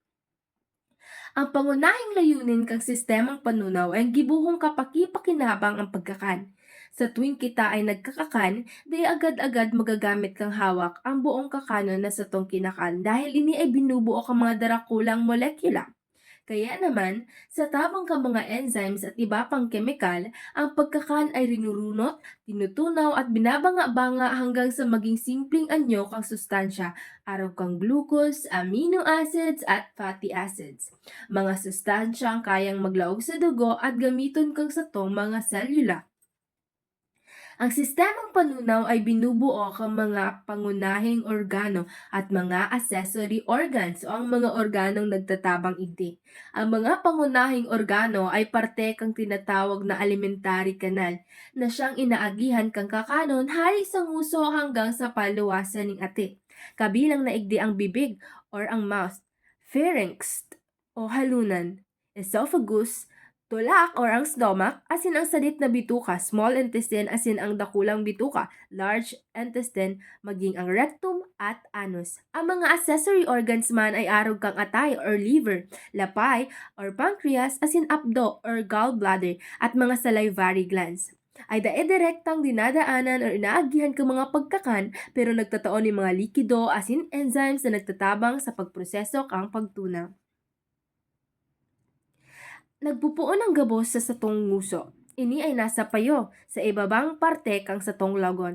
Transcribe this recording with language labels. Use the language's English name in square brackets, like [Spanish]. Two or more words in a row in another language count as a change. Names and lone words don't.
[Filipino] Ang pangunahing layunin kang sistemang panunaw ay gibuhong kapakipakinabang ang pagkakan. Sa tuwing kita ay nagkakakan, di agad-agad magagamit kang hawak ang buong kakanon na sa tong kinakan dahil ini ay binubuo kang mga darakulang molekula. Kaya naman, sa tabang ka mga enzymes at iba pang kemikal, ang pagkakan ay rinurunot, tinutunaw at binabanga-banga hanggang sa maging simpleng anyo kang sustansya, araw kang glucose, [English] amino acids [Filipino] at [English] fatty acids. [Bikol] Mga sustansyang kayang maglaog sa dugo at gamiton kang satong mga selula. [Filipino] Ang sistemang panunaw ay binubuo ng mga pangunahing organo at mga [English] accessory organs [Filipino] o ang mga organong nagtatabang igdi. Ang mga pangunahing organo ay parte kang tinatawag na [English] alimentary canal [Filipino] na siyang inaagihan kang kakanon hari sa nguso hanggang sa paluwasan ng ati. [Bikol] Kabilang na igdi ang bibig or ang mouth, pharynx o halunan, esophagus, tulak or ang stomach, asin ang salit na bituka, [English] small intestine, [Bikol] asin ang dakulang bituka, [English] large intestine, [Filipino] maging ang rectum at anus. Ang mga [English] accessory organs [Filipino] man ay arog kang atay or liver, lapay or pancreas, asin apdo or gallbladder, at mga salivary glands ay direktang dinadaanan o inaagihan ng mga pagkakan pero nagtataon ng mga likido asin enzymes na nagtatabang sa pagproseso kang pagtunaw. [Bikol] Nagpupuon ang gabos sa satong nguso. Ini ay nasa payo sa ibabang parte kang satong lagon.